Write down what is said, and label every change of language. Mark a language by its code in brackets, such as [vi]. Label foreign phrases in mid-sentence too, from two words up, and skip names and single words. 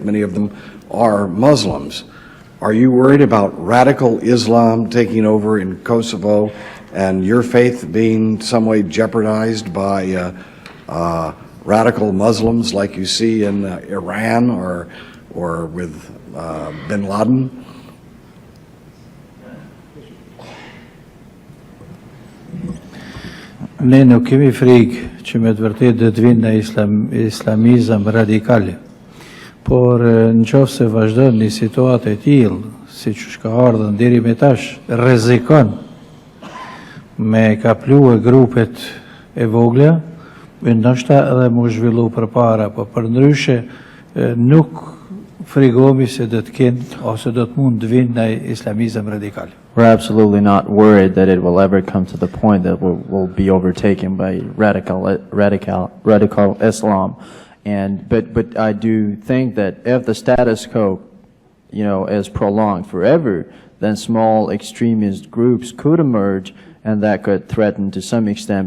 [en] Many of them are Muslims. Are you worried about radical Islam taking over in Kosovo and your faith being some way jeopardized by radical Muslims like you see in Iran or with bin Laden? [sq] Ne nuk kemi frikë që me të vërtet dhe të vinë në islamizëm radikale. Por në qoftë se vazhdon një situatë e tillë, siç ka ardhur deri me tash, rrezikon me kapluar grupet e vogla, ndoshta edhe më zhvillu përpara, po përndryshe nuk frikohemi se do të kenë ose do të mund të vinë në islamizëm radikal. [en] We're absolutely not worried that it will ever come to the point that we'll be overtaken by radical Islam. But I do think that if the status quo, is prolonged forever, then small extremist groups could emerge, and that could threaten to some extent.